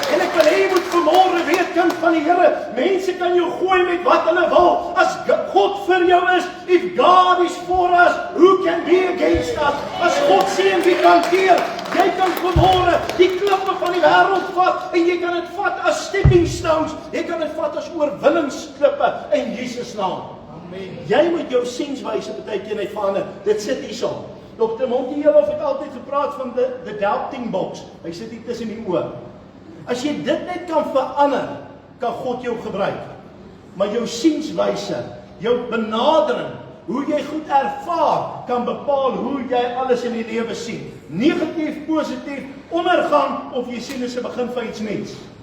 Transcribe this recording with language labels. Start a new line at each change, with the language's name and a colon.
Afrikaans: En ek wil hê jy moet vanmôre weet, kind van die Here, mense kan jou gooi met wat hulle wil. As God vir jou is,
English: if God is for us, who can be against us?
Afrikaans: As God sê wie kan keer? Jy kan vanmôre die klippe van die wêreld vat en jy kan dit vat as
English: stepping stones.
Afrikaans: Jy kan dit vat as oorwinningsklippe in Jesus naam. Amen. Jy moet jou sienswyse partykeer net verander. Dit sit hierso. Dr. Montiel het altyd gepraat van
English: the doubting box.
Afrikaans: Hy sit hier tussen die oë. As jy dit net kan verander, kan God jou gebruik. Maar jou sienswyse, jou benadering, hoe jy goed ervaar, kan bepaal hoe jy alles in die lewe sien. negatief, positief, ondergang, of jy sien dit is 'n begin van iets nuuts.